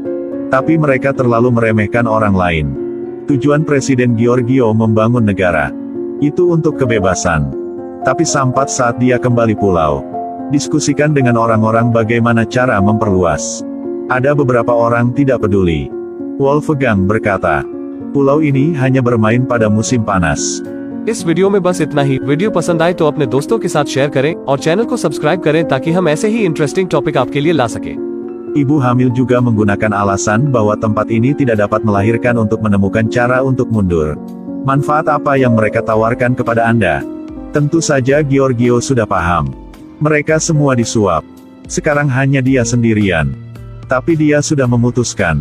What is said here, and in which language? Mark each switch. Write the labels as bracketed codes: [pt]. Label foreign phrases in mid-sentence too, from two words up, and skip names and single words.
[id] Tapi mereka terlalu meremehkan orang lain. Tujuan Presiden Giorgio membangun negara itu untuk kebebasan. Tapi sampat saat dia kembali pulau, diskusikan dengan orang-orang bagaimana cara memperluas. Ada beberapa orang tidak peduli. Wolfgang berkata, pulau ini hanya bermain pada musim panas. [hi] इस वीडियो में बस इतना ही। वीडियो पसंद आए तो अपने दोस्तों के साथ शेयर करें और चैनल को सब्सक्राइब करें ताकि हम ऐसे ही [en] interesting topic [hi] आपके लिए ला सके। [id] Ibu hamil juga menggunakan alasan bahwa tempat ini tidak dapat melahirkan untuk menemukan cara untuk mundur. Manfaat apa yang mereka tawarkan kepada Anda? Tentu saja Giorgio sudah paham. Mereka semua disuap. Sekarang hanya dia sendirian. Tapi dia sudah memutuskan.